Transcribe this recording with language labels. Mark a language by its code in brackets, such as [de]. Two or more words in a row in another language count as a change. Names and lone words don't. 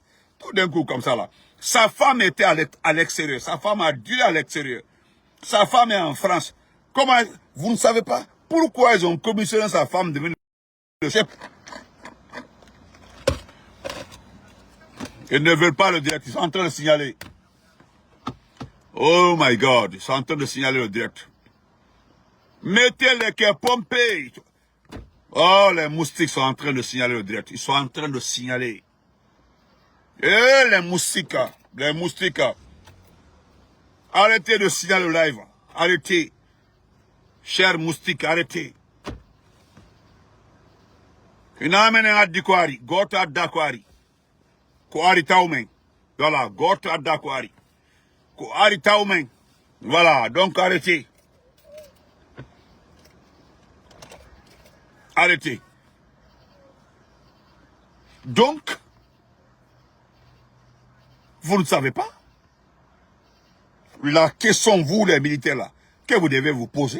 [fr] Tout d'un coup comme ça là. Sa femme était à l'extérieur, sa femme a dû à l'extérieur. Sa femme est en France. Comment, vous ne savez pas pourquoi ils ont commissionné sa femme de devenir le chef? Ils ne veulent pas le direct, ils sont en train de signaler. [en] Oh my God, [fr] ils sont en train de signaler le direct. Mettez les cœurs pompés. Oh, les moustiques sont en train de signaler le direct. Ils sont en train de signaler. Eh, les moustiques. Arrêtez de signaler le live. Arrêtez. Chers moustiques, arrêtez. Inamene adikwari, gota dakwari. Kwari taumen. Voilà, gota dakwari. Kwari taumen. Voilà, donc arrêtez. arrêtés. Donc, vous ne savez pas la question, vous les militaires là, que vous devez vous poser.